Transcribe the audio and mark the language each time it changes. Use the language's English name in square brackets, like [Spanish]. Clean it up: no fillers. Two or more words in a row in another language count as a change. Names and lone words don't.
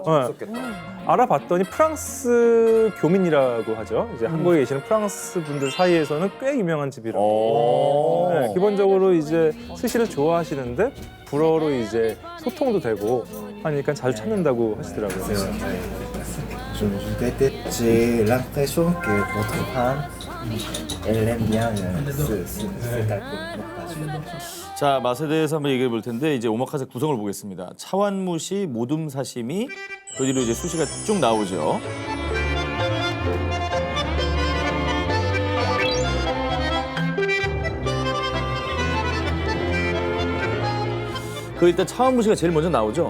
[Korean] 재밌었겠다. 알아봤더니 프랑스 교민이라고 하죠. 이제 한국에 계시는 프랑스 분들 사이에서는 꽤 유명한 집이라고. 네, 기본적으로 이제 스시를 좋아하시는데 불어로 이제 소통도 되고 하니까 잘 찾는다고 하시더라고요. [French] J'ai l'impression que votre femme, elle aime bien ce type de [Korean] 자, 맛에 대해서 한번 얘기해 볼 텐데 이제 오마카세 구성을 보겠습니다. 차완무시, 모둠 사시미, 그 뒤로 이제 수시가 쭉 나오죠. 그 일단 차완무시가 제일 먼저 나오죠.